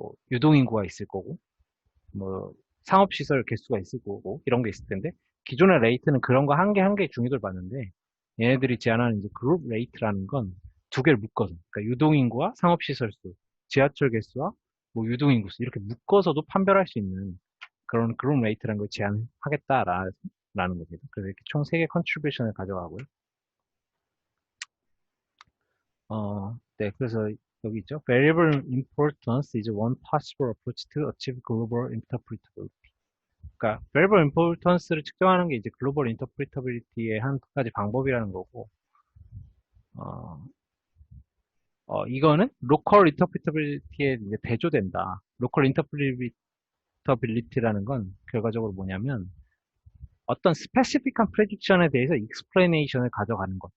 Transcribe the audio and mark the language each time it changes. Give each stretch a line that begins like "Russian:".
Korean: 유동인구가 있을 거고, 뭐 상업시설 개수가 있을 거고 이런 게 있을 텐데, 기존의 레이트는 그런 거 한 개 한 개 중요도를 봤는데, 얘네들이 제안하는 이제 그룹 레이트라는 건 두 개를 묶어서, 그러니까 유동인구와 상업시설 수, 지하철 개수와 뭐 유동인구 수 이렇게 묶어서도 판별할 수 있는 그런 그룹 레이트라는 걸 제안하겠다라는 거죠. 그래서 이렇게 총 3개 컨트리뷰션을 가져가고요. 네, 그래서 여기 있죠.
English: Variable importance is one possible approach to achieve global interpretability.
Korean: 그러니까 variable importance를 측정하는 게 이제 global interpretability의 한 가지 방법이라는 거고, 어, 이거는 local interpretability에 이제 대조된다. local interpretability라는 건 결과적으로 뭐냐면 어떤 스페시픽한 프레딕션에 대해서 explanation을 가져가는 것.